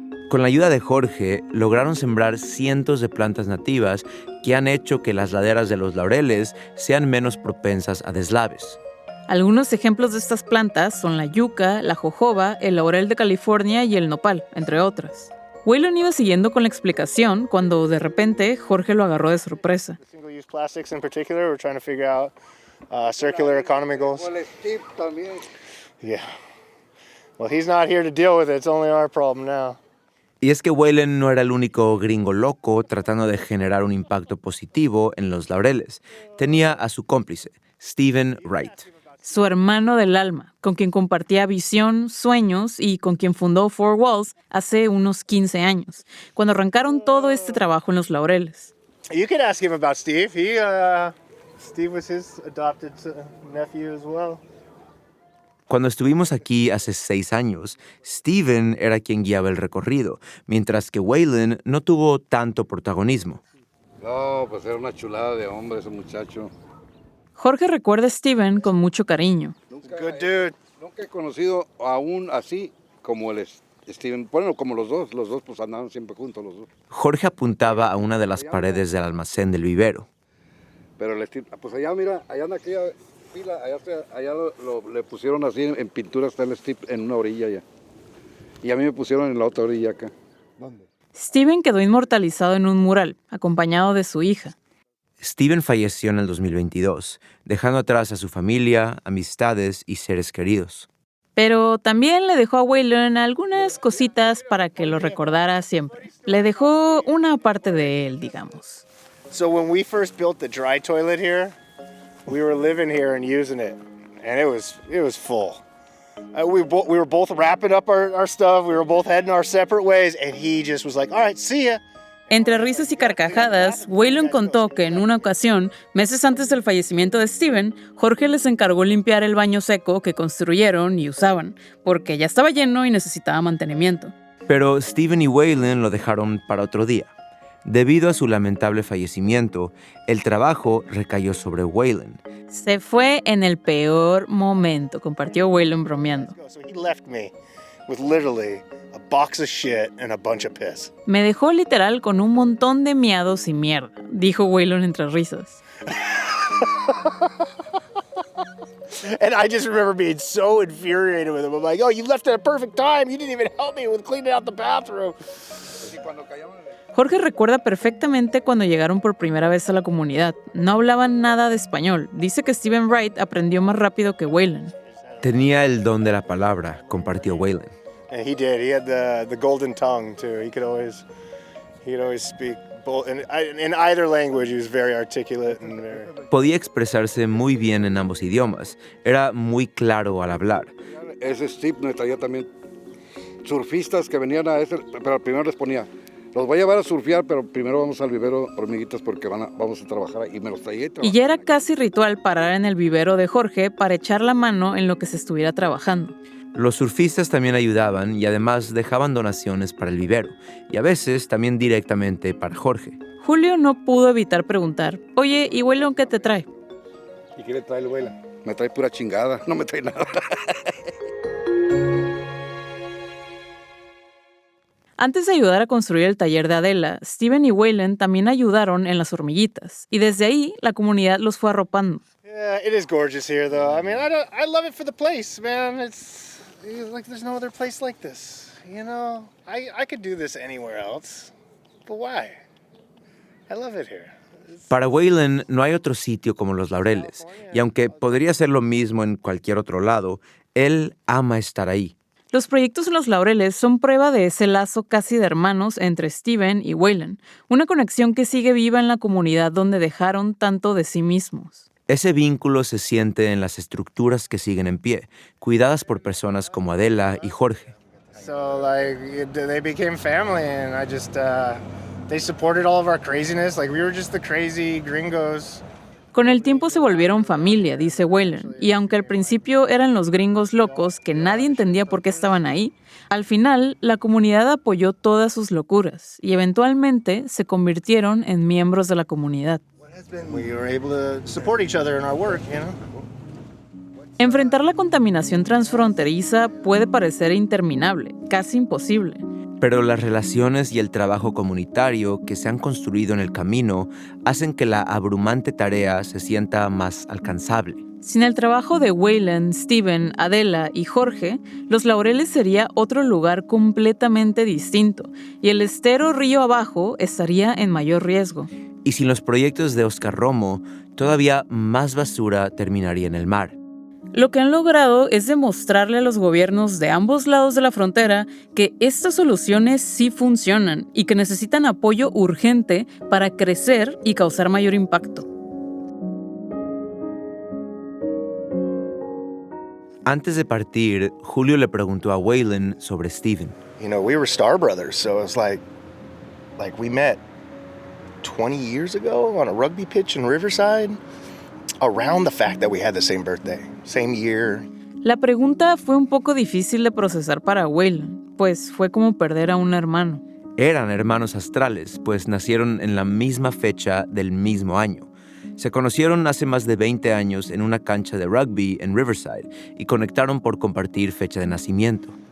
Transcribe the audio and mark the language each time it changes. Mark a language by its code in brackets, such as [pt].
[es] Con la ayuda de Jorge, lograron sembrar cientos de plantas nativas que han hecho que las laderas de los Laureles sean menos propensas a deslaves. Algunos ejemplos de estas plantas son la yuca, la jojoba, el laurel de California y el nopal, entre otras. Waylon iba siguiendo con la explicación cuando, de repente, Jorge lo agarró de sorpresa. [en] Single-use plastics in particular, we're trying to figure out circular economy goals. Well, Steve [es] también. [en] Yeah. Well, he's not here to deal with it. It's only our problem now. [es] Y es que Waylon no era el único gringo loco tratando de generar un impacto positivo en los Laureles. Tenía a su cómplice, Stephen Wright. Su hermano del alma, con quien compartía visión, sueños y con quien fundó Four Walls hace unos 15 años, cuando arrancaron todo este trabajo en los Laureles. [en] You could ask him about Steve. Steve was his adopted nephew as well. [es] Cuando estuvimos aquí hace 6 años, Stephen era quien guiaba el recorrido, mientras que Waylon no tuvo tanto protagonismo. No, pues era una chulada de hombre ese muchacho. Jorge recuerda a Stephen con mucho cariño. [en] Good dude. [es] Nunca he conocido a un así como el Stephen. Bueno, como los dos pues andaban siempre juntos los dos. Jorge apuntaba a una de las paredes del almacén del vivero. Pero el Steve, pues allá mira, allá en aquella fila, allá le pusieron así en pintura, está el Steve en una orilla ya. Y a mí me pusieron en la otra orilla acá. ¿Dónde? Stephen quedó inmortalizado en un mural, acompañado de su hija. Stephen falleció en el 2022, dejando atrás a su familia, amistades y seres queridos. Pero también le dejó a Waylon algunas cositas para que lo recordara siempre. Le dejó una parte de él, digamos. [en] So when we first built the dry toilet here, we were living here and using it, and it was full. We were both wrapping up our stuff. We were both heading our separate ways, and he just was like, "All right, see ya." [es] Entre risas y carcajadas, Waylon contó que en una ocasión, meses antes del fallecimiento de Stephen, Jorge les encargó limpiar el baño seco que construyeron y usaban, porque ya estaba lleno y necesitaba mantenimiento. Pero Stephen y Waylon lo dejaron para otro día. Debido a su lamentable fallecimiento, el trabajo recayó sobre Waylon. Se fue en el peor momento, compartió Waylon bromeando. [en] So he left me with literally a box of shit and a bunch of piss. [es] Me dejó literal con un montón de miados y mierda, dijo Waylon entre risas. [en] And I just remember being so infuriated with him. I'm like, "Oh, you left at a perfect time. You didn't even help me with cleaning out the bathroom." [es] Jorge recuerda perfectamente cuando llegaron por primera vez a la comunidad. No hablaban nada de español. Dice que Stephen Wright aprendió más rápido que Waylon. Tenía el don de la palabra, compartió Waylon. [en] And he did. He had the golden tongue too. He could always speak both in either language. He was very articulate and very... [es] Podía expresarse muy bien en ambos idiomas. Era muy claro al hablar. Ese Steve me traía también surfistas que venían a ese, pero primero les ponía, los voy a llevar a surfear, pero primero vamos al vivero, hormiguitas, porque vamos a trabajar y me los traía. Y ya era casi ritual parar en el vivero de Jorge para echar la mano en lo que se estuviera trabajando. Los surfistas también ayudaban y además dejaban donaciones para el vivero, y a veces también directamente para Jorge. Julio no pudo evitar preguntar, oye, ¿y Waylon qué te trae? ¿Y qué le trae el Waylon? Me trae pura chingada, no me trae nada. Antes de ayudar a construir el taller de Adela, Stephen y Waylon también ayudaron en las hormiguitas, y desde ahí la comunidad los fue arropando. [en] Yeah, it is gorgeous here, though. I mean, I love it for the place, man. It's like there's no other place like this. You know, I could do this anywhere else, but why? I love it here. [es] Para Waylon no hay otro sitio como Los Laureles, y aunque podría ser lo mismo en cualquier otro lado, él ama estar ahí. Los proyectos en Los Laureles son prueba de ese lazo casi de hermanos entre Steven y Waylon, una conexión que sigue viva en la comunidad donde dejaron tanto de sí mismos. Ese vínculo se siente en las estructuras que siguen en pie, cuidadas por personas como Adela y Jorge. [en] So like they became family, and I just they supported all of our craziness. Like we were just the crazy gringos. [es] Con el tiempo se volvieron familia, dice Waylon, y aunque al principio eran los gringos locos que nadie entendía por qué estaban ahí, al final la comunidad apoyó todas sus locuras y eventualmente se convirtieron en miembros de la comunidad. [en] We were able to support each other in our work, you know. [es] Enfrentar la contaminación transfronteriza puede parecer interminable, casi imposible. Pero las relaciones y el trabajo comunitario que se han construido en el camino hacen que la abrumante tarea se sienta más alcanzable. Sin el trabajo de Waylon, Steven, Adela y Jorge, Los Laureles sería otro lugar completamente distinto y el estero río abajo estaría en mayor riesgo. Y sin los proyectos de Oscar Romo, todavía más basura terminaría en el mar. Lo que han logrado es demostrarle a los gobiernos de ambos lados de la frontera que estas soluciones sí funcionan y que necesitan apoyo urgente para crecer y causar mayor impacto. Antes de partir, Julio le preguntó a Waylon sobre Steven. [en] You know, we were Star Brothers, so it's like we met 20 years ago on a rugby pitch in Riverside, around the fact that we had the same birthday, same year. [es] La pregunta fue un poco difícil de procesar para Waylon, pues fue como perder a un hermano. Eran hermanos astrales, pues nacieron en la misma fecha del mismo año. Se conocieron hace más de 20 años en una cancha de rugby en Riverside y conectaron por compartir fecha de nacimiento.